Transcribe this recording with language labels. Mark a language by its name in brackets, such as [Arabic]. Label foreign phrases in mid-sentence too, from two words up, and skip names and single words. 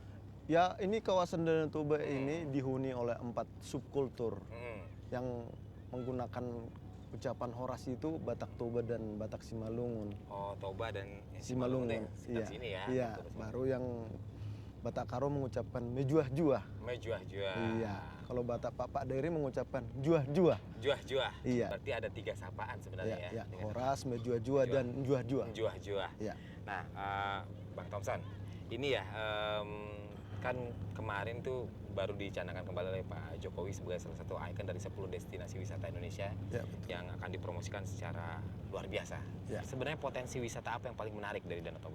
[Indonesian] Ya, ini kawasan Danau Toba ini dihuni oleh 4 subkultur yang menggunakan ucapan Horas itu Batak Toba dan Batak Simalungun. Oh, Toba dan Simalungun, sekitar iya. sini ya. Iya, Betul. baru yang Batak Karo mengucapkan mejuah-juah. Mejuah-juah. Iya, kalau Batak Papak Dairi mengucapkan juah-juah. Juah-juah. Iya. Berarti ada 3 sapaan sebenarnya Iya, ya. iya. Horas, mejuah-juah dan juah-juah. Juah-juah. Iya. Nah, Bang Thompson, ini ya kan kemarin tuh baru dicanangkan kembali oleh Pak Jokowi sebagai salah satu ikon dari 10 destinasi wisata Indonesia Ya, betul. yang akan dipromosikan secara luar biasa. Ya. Sebenarnya potensi wisata apa yang paling menarik dari Danau Toba?